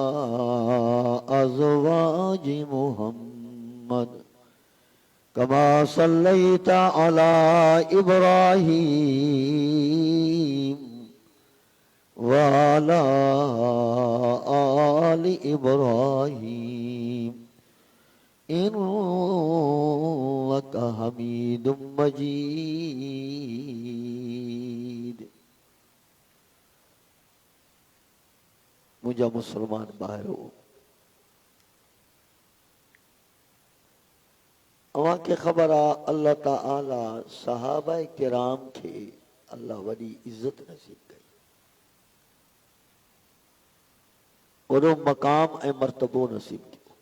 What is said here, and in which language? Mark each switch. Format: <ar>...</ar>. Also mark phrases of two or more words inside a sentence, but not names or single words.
<ar>أزواج محمد كما صليت على إبراهيم وعلى آل إبراهيم إنك حميد مجيد.</ar> <sd>मुझा मुसलमान भाइयों, अवां खे ख़बर आ अल्लाह ताला सहाबा किराम खे अल्लाह वॾी इज्जत नसीब कई, वॾो मक़ाम ऐं मर्तबो नसीब कयो।</sd>